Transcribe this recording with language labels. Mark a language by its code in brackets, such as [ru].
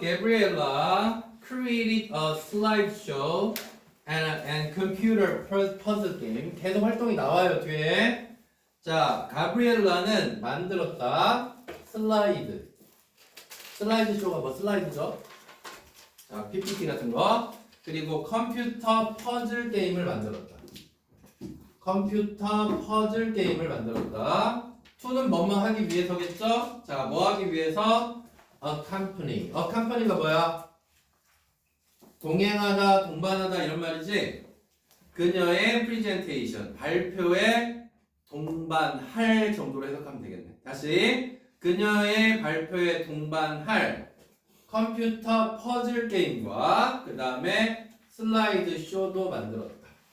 [en] Gabriella created a slideshow and computer puzzle game. [ko] 계속 활동이 나와요, 뒤에. 자, 가브리엘라는 만들었다. 슬라이드. 슬라이드 쇼가 뭐 슬라이드죠? 자, PPT 같은 거. 그리고 컴퓨터 퍼즐 게임을 만들었다. 컴퓨터 퍼즐 게임을 만들었다. to는 뭐뭐 하기 위해서겠죠? 자, 뭐 하기 위해서? A company. A company가 뭐야? 동행하다, 동반하다 이런 말이지? 그녀의 presentation, 발표에 동반할 정도로 해석하면 되겠네. 다시. 그녀의 발표에 동반할 컴퓨터 퍼즐 게임과 그 다음에 슬라이드 쇼도 만들었다.